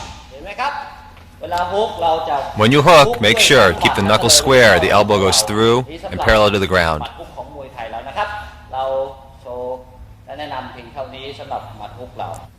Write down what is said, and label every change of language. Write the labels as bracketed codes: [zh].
[th] เห็นไหมครับ เวลาฮุกเราจะ [en] When you hook, make sure keep the knuckles square. The elbow goes through and parallel to the ground. [th] หมัดฮุกของมวยไทยแล้วนะครับ เราโชว์และแนะนำเพียงเท่านี้สำหรับหมัดฮุกเรา